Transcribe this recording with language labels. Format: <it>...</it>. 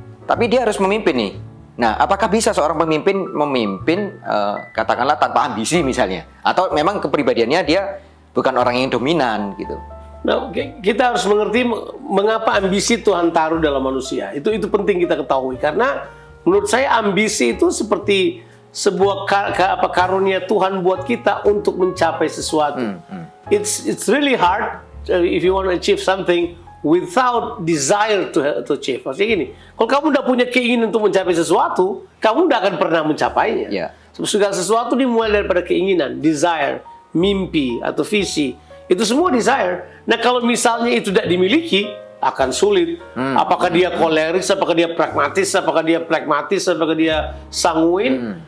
<id>Tapi dia harus memimpin nih. Nah, apakah bisa seorang pemimpin memimpin katakanlah tanpa ambisi misalnya, atau memang kepribadiannya dia bukan orang yang dominan gitu? Nah, kita harus mengerti mengapa ambisi Tuhan taruh dalam manusia. Itu penting kita ketahui, karena menurut saya ambisi itu seperti sebuah karunia Tuhan buat kita untuk mencapai sesuatu.</id> <en>It's really hard if you want to achieve something without desire to achieve.</en> <id>Maksudnya gini, kalau kamu udah punya keinginan untuk mencapai sesuatu, kamu udah akan pernah mencapainya. Segala sesuatu dimulai daripada keinginan, desire, mimpi atau visi. Itu semua desire. Nah, kalau misalnya itu tidak dimiliki, akan sulit. Apakah dia koleris, apakah dia pragmatis, apakah dia sanguin.</id>